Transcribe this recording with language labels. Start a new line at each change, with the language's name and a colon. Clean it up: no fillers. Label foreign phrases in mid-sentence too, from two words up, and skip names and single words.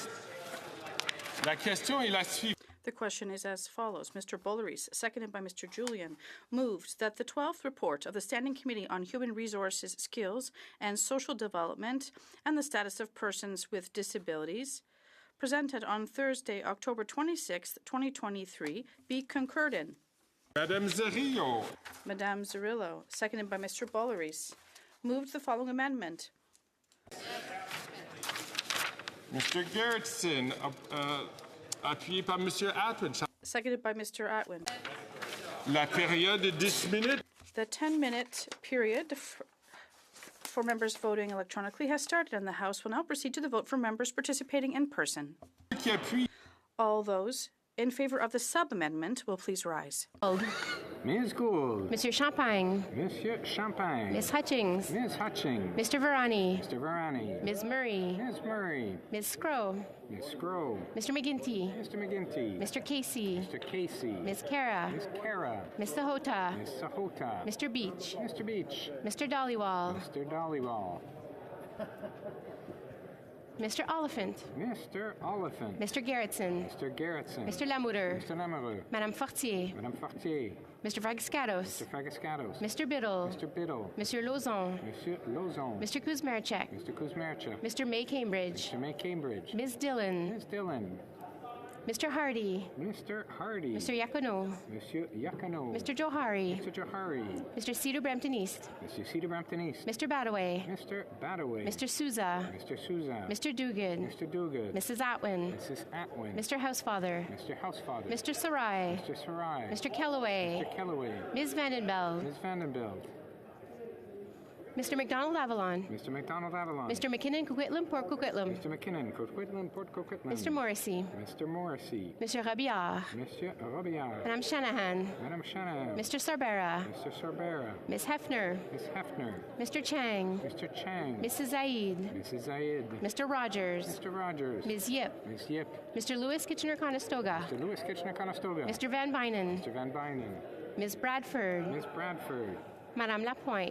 French: La question est la suivante.
English: The question is as follows. Mr. Boulris, seconded by Mr. Julian, moved that the 12th report of the Standing Committee on Human Resources, Skills and Social Development and the Status of Persons with Disabilities, presented on Thursday, October 26, 2023, be concurred in. Madame Zerillo. Madame Zerillo, seconded by Mr. Boulris, moved the following amendment. Mr.
French: Gerritsen, appuyé par Monsieur Atwin.
English: Seconded by Mr. Atwin.
French: La période de 10 minutes.
English: The 10-minute period for members voting electronically has started, and the House will now proceed to the vote for members participating in person. All those in favor of the sub-amendment will please rise. Ms. Gould. Monsieur Champagne. Monsieur Champagne. Ms. Hutchings. Ms. Hutchings. Mr. Varani. Mr. Varani. Ms. Murray. Ms. Murray. Ms. Scrow. Ms. Scrow. Mr. McGinty. Mr. McGinty. Mr. Casey. Mr. Casey. Ms. Kara. Ms. Kara. Ms. Sahota. Ms. Sahota. Mr. Beach. Mr. Beach. Mr. Dollywall. Mr. Dollywall. Mr. Oliphant. Mr. Oliphant. Mr. Gerritsen. Mr. Gerritsen. Mr. Lamoureux. Mr. Lamoureux. Madame Fortier. Madame Fortier. Mr. Fragiscatos. Mr. Fragiscatos. Mr. Biddle. Mr. Biddle. Monsieur Lauzon. Monsieur Lauzon. Mr. Kuzmarchek. Mr. Kuzmarchek. Mr. May Cambridge. Mr. May Cambridge. Ms. Dillon. Ms. Dillon. Mr. Hardy. Mr. Hardy. Mr. Yacono. Monsieur Yacono. Mr. Johari. Mr. Johari. Mr. Cedar Brampton East. Mr. Cedar Brampton East. Mr. Badaway. Mr. Badaway. Mr. Souza. Mr. Souza. Mr. Duguid. Mr. Duguid. Mrs. Atwin. Mrs. Atwin. Mr. Housefather. Mr. Housefather. Mr. Sarai. Mr. Sarai. Mr. Kellaway. Mr. Kellaway. Ms. Vandenbeld. Ms. Vandenbeld. Mr. McDonald Avalon. Mr. McDonald Avalon. Mr. McKinnon Coquitlam Port Coquitlam. Mr. McKinnon Coquitlam Port Coquitlam. Mr. Morrissey. Mr. Morrissey. Mr. Robillard. Monsieur Robillard. Madame Shanahan. Madame Shanahan. Mr. Sarbera. Mr. Sarbera. Ms. Hefner. Ms. Hefner. Mr. Chang. Mr. Chang. Mrs. Zaid. Mrs. Zaid. Mr. Rogers. Mr. Rogers. Ms. Yip. Ms. Yip. Mr. Lewis Kitchener-Conestoga. Mr. Lewis Kitchener-Conestoga. Mr. Van Bynen. Mr. Van Bynen. Ms. Bradford. Ms. Bradford. Madame Lapointe.